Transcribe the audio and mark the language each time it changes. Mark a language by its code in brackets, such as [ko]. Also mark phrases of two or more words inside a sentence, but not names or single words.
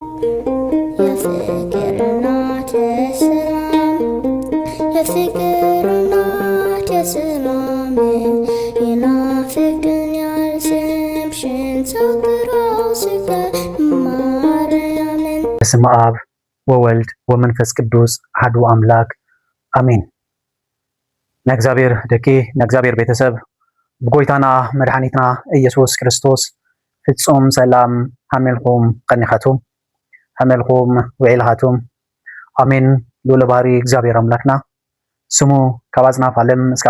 [am] የፍቅርና የሰላም የፍቅርና የሰላም ይናፍቀኛል ስምሽን ሳወራው ስቀር ማርያምን። [gez] በስመ አብ ወወልድ ወመንፈስ ቅዱስ አሐዱ አምላክ አሜን። [ti] ንእግዚአብሔር ደቂ ንእግዚአብሔር ቤተሰብ ብጎይታና መድኃኒትና ኢየሱስ ክርስቶስ ፍጹም ሰላም ሃመልኩም ቀኒኻቱም ሃመልኩም ውዒልኻቱም አሜን። ልዑለ ባሕሪ እግዚአብሔር አምላክና ስሙ ካብ አጽናፈ ዓለም እስካብ